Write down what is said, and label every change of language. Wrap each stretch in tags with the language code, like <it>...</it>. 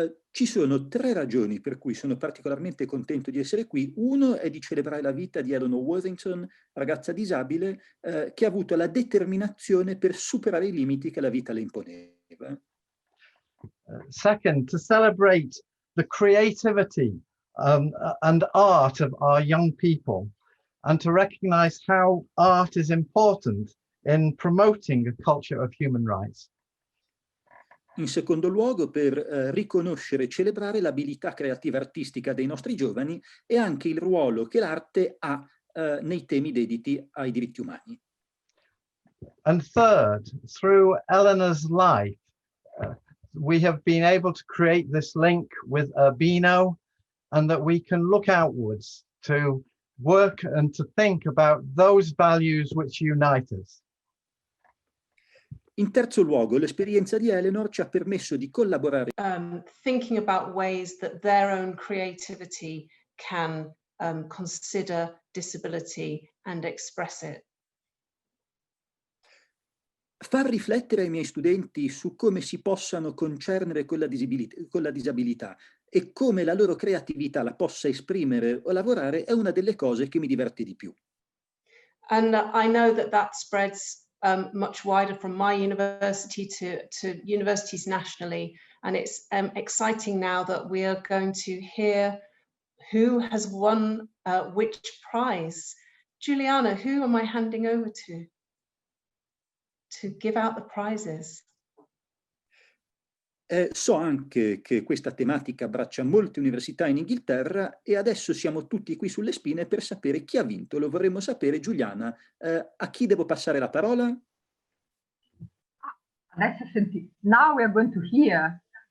<it>Ci sono 3 ragioni per cui sono particolarmente contento di essere qui. Uno è di celebrare la vita di Eleanor Worthington, ragazza disabile, che ha avuto la determinazione per superare i limiti che la vita le imponeva.</it> <en>Second, to celebrate the creativity and art of our young people, and to recognize how art is important in promoting a culture of human rights.</en> <it>In secondo luogo, per riconoscere e celebrare l'abilità creativa artistica dei nostri giovani e anche il ruolo che l'arte ha nei temi dediti ai diritti umani.</it> <en>And third, through Eleanor's life, we have been able to create this link with URBINO, and that we can look outwards to work and to think about those values which unite us.</en> <it>In terzo luogo, l'esperienza di Eleanor ci ha permesso di collaborare.</it> <en>Thinking about ways that their own creativity can consider disability and express it.</en> <it>Far riflettere ai miei studenti su come si possano concernere con la disabilità e come la loro creatività la possa esprimere o lavorare è una delle cose che mi diverte di più.</it> <en>And I know that spreads much wider from my university to universities nationally, and it's exciting now that we are going to hear who has won which prize. Juliana, who am I handing over to give out the prizes?</en> <it>So anche che questa tematica abbraccia molte università in Inghilterra e adesso siamo tutti qui sulle spine per sapere chi ha vinto. Lo vorremmo sapere. Giuliana, a chi devo passare la parola? Adesso senti,</it> <en>now we are going to hear.</en>